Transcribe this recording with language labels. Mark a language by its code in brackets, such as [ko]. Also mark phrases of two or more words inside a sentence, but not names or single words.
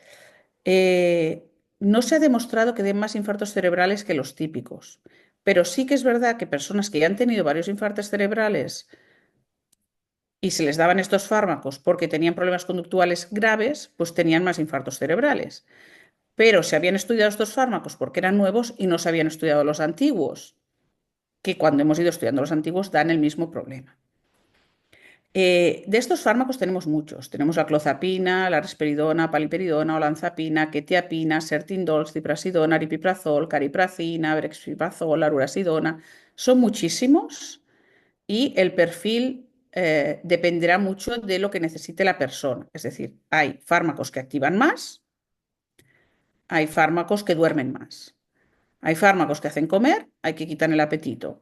[es] No se ha demostrado que den más infartos cerebrales que los típicos, pero sí que es verdad que personas que ya han tenido varios infartos cerebrales y se les daban estos fármacos porque tenían problemas conductuales graves, pues tenían más infartos cerebrales. Pero se habían estudiado estos fármacos porque eran nuevos y no se habían estudiado los antiguos, que cuando hemos ido estudiando los antiguos dan el mismo problema. De estos fármacos tenemos muchos. Tenemos la clozapina, la risperidona, paliperidona, olanzapina, quetiapina, sertindol, ciprasidona, aripiprazol, cariprazina, brexpiprazol, lurasidona. Son muchísimos y el perfil dependerá mucho de lo que necesite la persona. Es decir, hay fármacos que activan más, hay fármacos que duermen más. Hay fármacos que hacen comer, hay que quitar el apetito.